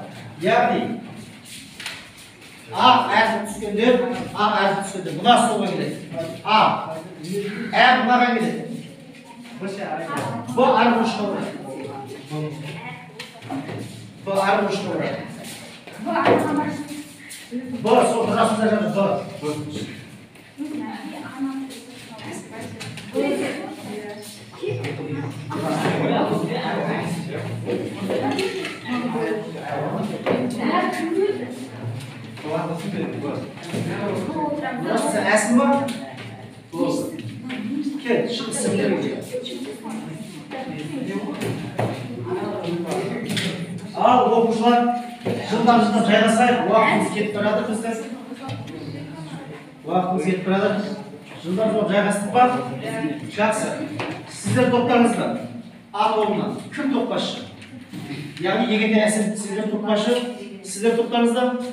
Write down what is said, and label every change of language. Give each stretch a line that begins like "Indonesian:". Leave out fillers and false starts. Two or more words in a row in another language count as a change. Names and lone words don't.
Kazakh: Яғни, ақ әріп түскендер, ақ әріп түскендер. Бұна солға келеді. А, бұнаға келеді. Бұл әріп ұшқа ұрады. Бұл әріп ұшқа ұрады. Бұл сол расында жатыр, бұл.
Turkish: Burası Esma mı? Gel, şu isimleri gel. Al okuşlar,
Kazakh: жылдан жайғасайық, уақытымыз кетіп барады біздің. Уақытымыз кетіп барады. Жылдан жоқ жайғастық па? Жақсы. Сіздер топтарыңыздар. А тобынан кім топбасшы? Яғни егерде әсер сіздер топбасшы, сіздер топтарыңызда?